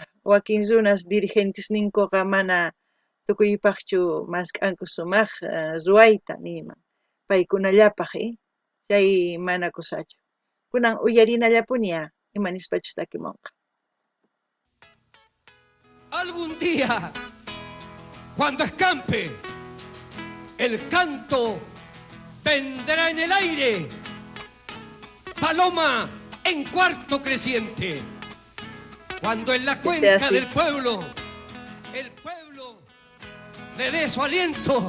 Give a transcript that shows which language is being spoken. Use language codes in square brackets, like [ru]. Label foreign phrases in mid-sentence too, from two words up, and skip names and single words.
[qu] Wakin runas dirigentes ninkuqa mana tukuypaqchu mask'anku sumaq ruwayta niman. Paykunallapaq chay mana cosachu. Kunan uyarinallapuniya imanispachus takimunqa. [es] Algún día, cuando escampe, el canto vendrá en el aire. Paloma en cuarto creciente. Cuando en la cuenca del pueblo, el pueblo le dé su aliento.